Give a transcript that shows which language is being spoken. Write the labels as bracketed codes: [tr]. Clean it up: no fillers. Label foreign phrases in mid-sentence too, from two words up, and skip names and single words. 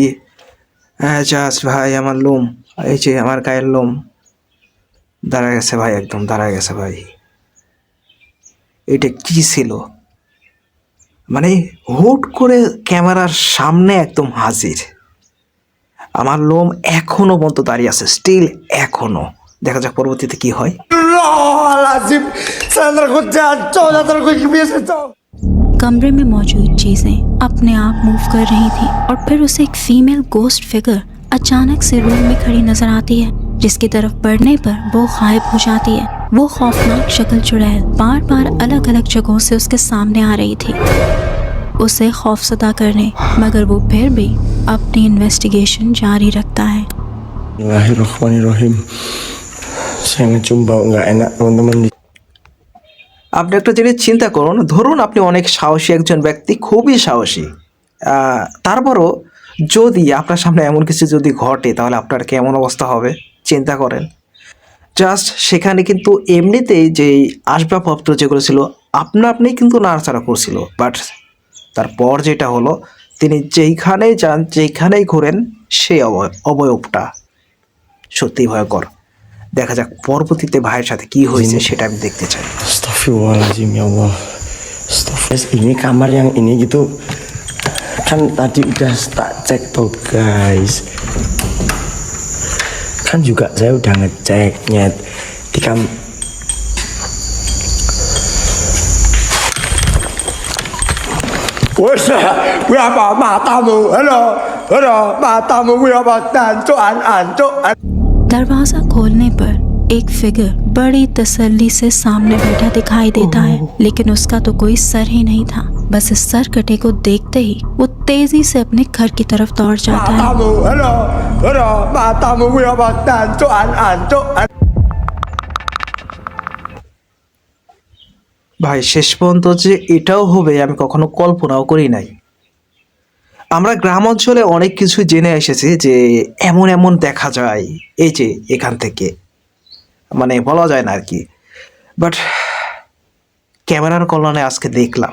[bn] হ্যাঁ জাস্ট ভাই আমার লোম, এই যে আমার গায়ের লোম দাঁড়ায় গেছে ভাই, একদম দাঁড়ায় গেছে ভাই। এটা কি ছিল? মানে হুট করে ক্যামেরার সামনে একদম হাজির। আমার লোম এখনো পর্যন্ত দাঁড়িয়ে আছে, স্টিল এখনো। দেখা যাক পরবর্তীতে কি হয়। [hi] कमरे में मौजूद चीजें अपने आप मूव कर रही थी और फिर उसे एक [en] female ghost figure [hi] अचानक से रूम में खड़ी नजर आती है, जिसकी तरफ बढ़ने पर वो गायब हो जाती है। वो खौफनाक शक्ल चुड़ैल बार बार अलग अलग जगहों से उसके सामने आ रही थी, उसे खौफजदा करने, मगर वो फिर भी अपनी इन्वेस्टिगेशन जारी रखता है। [id] Bismillahirrahmanirrahim. Saya ngecium bau nggak enak teman-teman. [bn] আপনি একটা জিনিস চিন্তা করুন, ধরুন আপনি অনেক সাহসী একজন ব্যক্তি, খুবই সাহসী, তারপরও যদি আপনার সামনে এমন কিছু যদি ঘটে তাহলে আপনার কেমন অবস্থা হবে চিন্তা করেন। জাস্ট সেখানে কিন্তু এমনিতেই যে আসবাবপত্র যেগুলো ছিল আপনি কিন্তু নাড়াচাড়া করছিল, বাট তারপর যেটা হলো তিনি যেইখানেই যান যেইখানেই ঘোরেন সেই অবয়বটা সত্যি ভয়ঙ্কর। দেখা যাক পরবর্তীতে ভাইয়ের সাথে কি হয়েছে সেটা আমি দেখতে চাই। [ar] أستغفر الله العظيم يا الله. [id] Astagfirullah. Ini kamar yang ini gitu. Kan tadi udah tak cek tuh guys. Kan juga saya udah ngecek nyet di Wes, berapa matamu? Halo, halo, matamu berapa ancuk. [hi] दरवाजा खोलने पर एक फिगर बड़ी तसल्ली से सामने बैठा दिखाई देता है, लेकिन उसका तो कोई सर ही नहीं था। बस इस सर कटे को देखते ही वो तेजी से अपने घर की तरफ दौड़ जाता है। [id] Halo, halo, matamu berapa ancuk. [bn] ভাই শেষ পর্যন্ত যে এটাও হবে আমি কখনো কল্পনাও করি নাই। আমরা গ্রাম অঞ্চলে অনেক কিছু জেনে এসেছি যে এমন এমন দেখা যায়, এই যে এখান থেকে মানে বলা যায় না আর কি, বাট ক্যামেরার কল্যাণে আজকে দেখলাম।